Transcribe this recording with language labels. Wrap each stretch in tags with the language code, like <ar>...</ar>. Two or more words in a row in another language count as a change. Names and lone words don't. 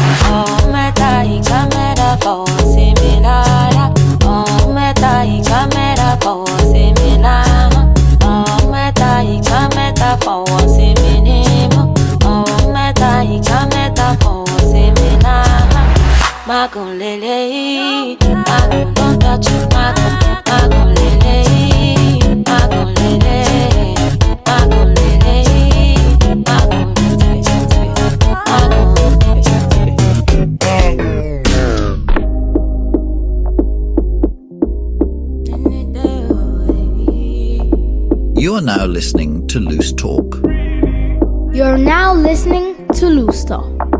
<yo>Mẹ́ta ìka mẹ́ta fọwọ́ sí mi lára. Mẹ́ta ìka mẹ́ta fọwọ́ sí mi lára. Mẹ́ta ìka mẹ́ta fọwọ́ sí mi nímú. Mẹ́ta ìka mẹ́ta fọwọ́ sí mi lára. Magun lele, magun</yo> <en>don't touch you,</en> <yo>magun lele, magun lele, magun lele, magun</yo> <en>You are now listening to Loose Talk. You're now listening to Loose Talk.</en>